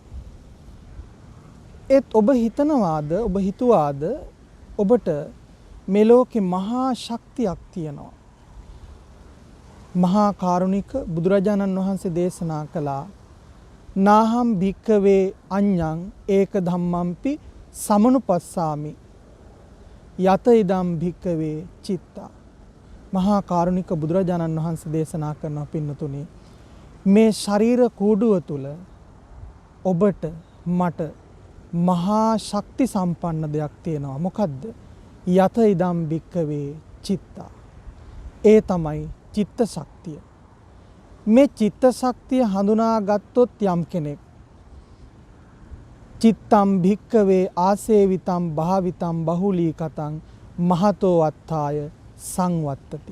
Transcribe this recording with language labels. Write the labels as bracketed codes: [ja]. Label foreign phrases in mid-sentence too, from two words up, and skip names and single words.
[si] ඒත් ඔබ හිතනවාද, ඔබ හිතුවාද ඔබට මේ ලෝකේ මහා ශක්තියක් තියෙනවා? මහා කාරුණික බුදුරජාණන් වහන්සේ දේශනා කළා [pi] නාහම් භික්කවේ අඤ්ඤං ඒක ධම්මම්පි සමනුපස්සාමි යත ඉදම් භික්කවේ චිත්තා. [si] මහා කාරුණික බුදුරජාණන් වහන්සේ දේශනා කරන පින්නතුනි, මේ ශරීර කූඩුව තුල ඔබට මට මහා ශක්ති සම්පන්න දෙයක් තියෙනවා. මොකද්ද? [pi] යත ඉදම් භික්කවේ චිත්තා. [si] ඒ තමයි චිත්ත ශක්තිය. මේ චිත්ත ශක්තිය හඳුනාගත්තොත් යම් කෙනෙක් [pi] චිත්තම් භික්කවේ ආසේවිතම් භාවිතම් බහුලීකතං මහතෝ අත්ථාය සංවත්තති.